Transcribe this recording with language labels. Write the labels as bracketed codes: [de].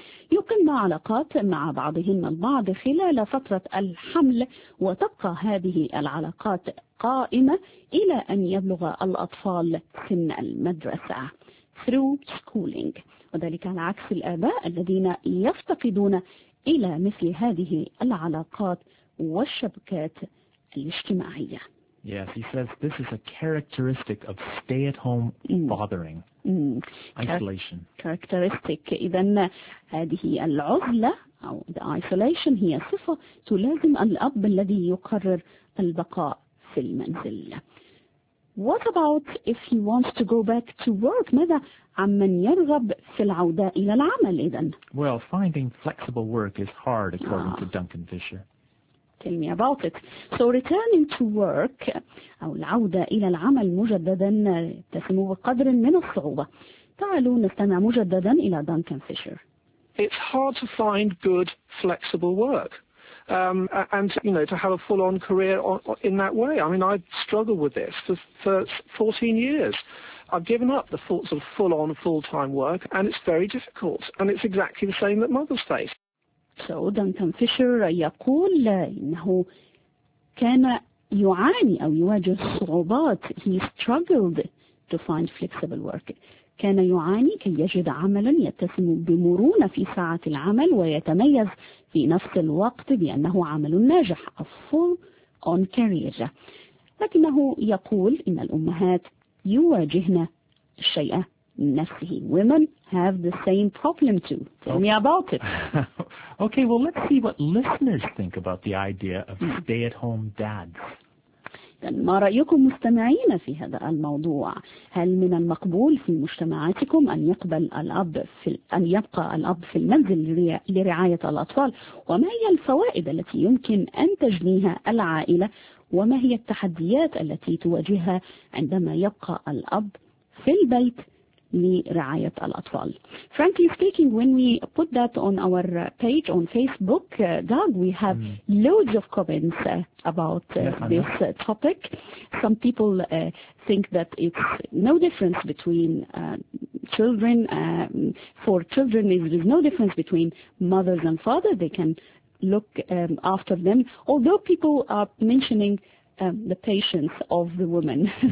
[ar] يقمن علاقات مع بعضهن البعض خلال فترة الحمل, وتبقى هذه العلاقات قائمة إلى أن يبلغ الأطفال سن المدرسة [en] through schooling, [ar] وذلك على عكس الآباء الذين يفتقدون إلى مثل هذه العلاقات والشبكات الاجتماعية. [en] Yes, he says this is a characteristic of stay-at-home fathering, isolation. Characteristic. [ar] إذن هذه العزلة أو [en] the isolation [ar] هي صفة تلازم الأب الذي يقرر البقاء في المنزل. [en] What about if he wants to go back to work? [ar] ماذا عمن يرغب في العودة إلى العمل إذن؟ [en] Well, finding flexible work is hard, according to Duncan Fisher. Tell me about it. So returning to work, [ar] أو العودة إلى العمل مجددا تسمو بقدر من الصعوبة. تعالوا نستمع مجددا إلى Duncan Fisher. [en] It's hard to find good flexible work. And you know, to have a full-on career in that way. I mean, I've struggled with this for 14 years. I've given up the sort of full-on, full-time work, and it's very difficult. And it's exactly the same that mothers face. [ar] So Duncan Fisher يقول إنه كان يعاني أو يواجه صعوبات. [en] He struggled to find flexible work. [ar] كان يعاني كي يجد عملا يتسم بمرونة في ساعة العمل ويتميز في نفس الوقت بأنه عمل ناجح [en] a full on career. [ar] لكنه يقول إن الأمهات يواجهن الشيء نفسه. [en] Women have the same problem too. Tell me about it. Okay, well, let's see what listeners think about the idea of stay-at-home dads. [ar] ما رأيكم مستمعين في هذا الموضوع؟ هل من المقبول في مجتمعاتكم أن يقبل الأب في أن يبقى الأب في المنزل لرعاية الأطفال؟ وما هي الفوائد التي يمكن أن تجنيها العائلة؟ وما هي التحديات التي تواجهها عندما يبقى الأب في البيت لرعاية الأطفال؟ [en] Frankly speaking, when we put that on our page on Facebook, Doug, we have loads of comments about this topic. Some people think that it's no difference between children. For children, there's no difference between mothers and fathers. They can look after them. Although people are mentioning the patience of the woman.